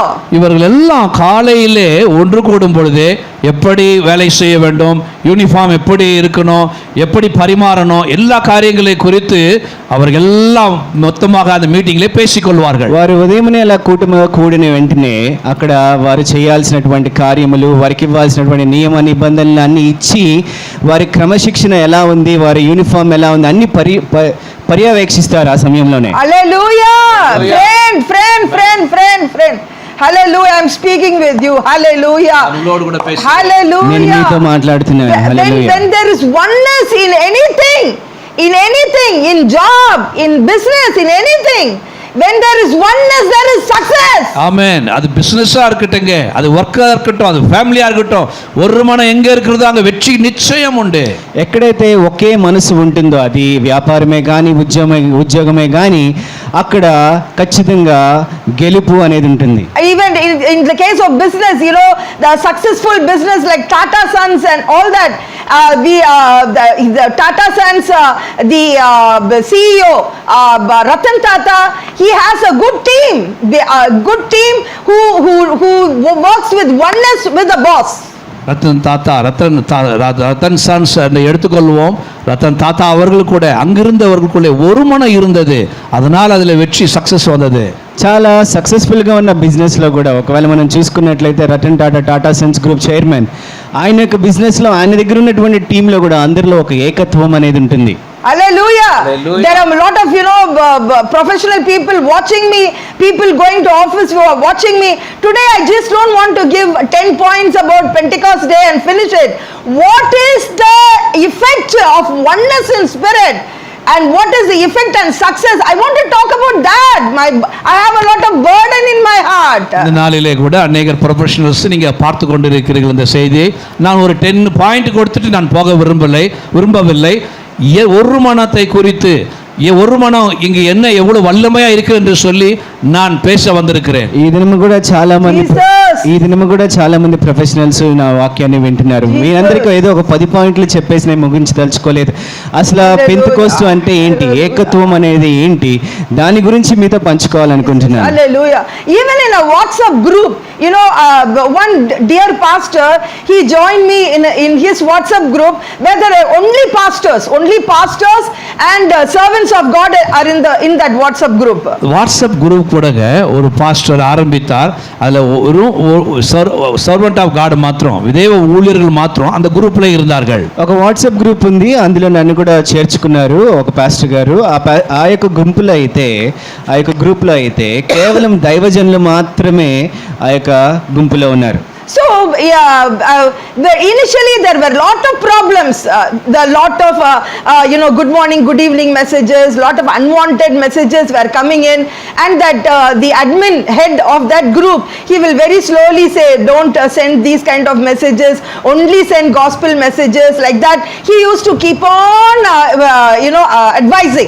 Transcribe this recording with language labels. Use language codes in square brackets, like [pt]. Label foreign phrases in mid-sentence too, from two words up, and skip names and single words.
[ta] இவர்கள் எல்லாம் காலையிலே ஒன்று கூடும் பொழுதே எப்படி வேலை செய்ய வேண்டும், யூனிஃபார்ம் எப்படி இருக்கணும், எப்படி பரிமாறணும், எல்லா காரியங்களை குறித்து அவர்கள் எல்லாம் மொத்தமாக அந்த மீட்டிங்ல பேசிக்கொள்வார்கள். [te] వారు ఉదయమునే అలా కూటమిగా కూడిన వెంటనే అక్కడ వారు చేయాల్సినటువంటి కార్యములు, వారికి ఇవ్వాల్సినటువంటి నియమ నిబంధనలు అన్ని ఇచ్చి వారి క్రమశిక్షణ ఎలా ఉంది, వారి యూనిఫామ్ ఎలా ఉంది అన్ని పర్యవేక్షిస్తారు ఆ సమయంలోనే. [en] Hallelujah! Friend. Hallelujah, I'm speaking with you. Hallelujah. [ta] நம்மளோடு கூட பேசு. [te] నేను [en] Hallelujah. [te] మీతో మాట్లాడుతున్నాను. హల్లెలూయా. [en] When there is oneness in anything, in job, in business, in anything, when there is oneness, there is success. [ta] ஆமென். அது பிசினஸா இருக்கட்டுங்க, அது ஒர்க்கா இருக்கட்டும், அது ஃபேமிலியா இருக்கட்டும், ஒரு மனம் எங்க இருக்கிறதோ அங்க வெற்றி நிச்சயம் உண்டு. [te] ఎక్కడైతే ఒకే మనసు ఉంటుందో అది వ్యాపారమే కానీ ఉద్యోగమే కానీ అక్కడ ఖచ్చితంగా గెలుపు అనేది ఉంటుంది. [en] Even in the case of business, you know, the successful business like Tata Sons and all that, the Tata Sons, the CEO, Ratan Tata, he has a good team who works with oneness with the boss. [ta] ரத்தன் சன்ஸ் எடுத்துக்கொள்வோம். ரத்தன் தாத்தா அவர்கள் கூட அங்கிருந்தவர்களுக்குள்ளே ஒரு மனம் இருந்தது, அதனால் அதில் வெற்றி சக்சஸ் வந்தது. [te] చాలా సక్సెస్ఫుల్గా ఉన్న బిజినెస్లో కూడా ఒకవేళ మనం చూసుకున్నట్లయితే రతన్ టాటా సన్స్ [en] group chairman, [te] ఆయన యొక్క బిజినెస్లో ఆయన దగ్గర ఉన్నటువంటి టీంలో కూడా అందరిలో ఒక ఏకత్వం అనేది ఉంటుంది. [en] Hallelujah. There are a lot of, you know, professional people watching me, people going to office who are watching me. Today I just don't want to give 10 points about Pentecost Day and finish it. What is the effect of oneness in spirit? And what is the effect and success? I want to talk about that. I have a lot of burden in my heart. [ta] இந்த நாளிலே கூட அநேகர் ப்ரொஃபஷனல்ஸ் நீங்க பார்த்து கொண்டிருக்கிறீர்கள் இந்த செய்தியை. நான் ஒரு 10 பாயிண்ட் கொடுத்துட்டு நான் போக விரும்பவில்லை. ஒரு மனத்தை குறித்து ஒரு மனம் இங்கு என்ன எவ்வளவு வல்லமையா இருக்கு என்று சொல்லி நான் பேச வந்திருக்கிறேன். [te] ఈ దినము కూడా చాలా మంది ప్రొఫెషనల్స్ నా వాక్యాన్ని వింటున్నారు. మీరందరికీ ఏదో ఒక 10 పాయింట్లు చెప్పేసి నేను ముగించదలుచుకోలేదు. అసలు పెంతెకోస్తు అంటే ఏంటి, ఏకత్వం అనేది ఏంటి, దాని గురించి మీతో పంచుకోవాలనుకుంటున్నాను. [en] Hallelujah. Even in a WhatsApp group, you know, one dear pastor, he joined me in his WhatsApp group where there are only pastors and servants of God are in that WhatsApp group. [ta] WhatsApp group கூடங்க ஒரு பாஸ்டர் ஆரம்பித்தார். அதுல ஒரு [en] servant of God [ta] மாத்திரம், தேவ ஊழியர்கள் மாத்திரம் அந்த குரூப்ல இருந்தார்கள். [te] ఒక వాట్సాప్ గ్రూప్ ఉంది, అందులో నన్ను కూడా చేర్చుకున్నారు ఒక పాస్టర్ గారు. ఆ యొక్క గ్రూపులో అయితే కేవలం దైవజనులు మాత్రమే ఆ యొక్క గుంపులో ఉన్నారు. [en] So initially there were lot of problems, you know, good morning, good evening messages, lot of unwanted messages were coming in, and that the admin head of that group, he will very slowly say, don't send these kind of messages, only send gospel messages, like that he used to keep on advising.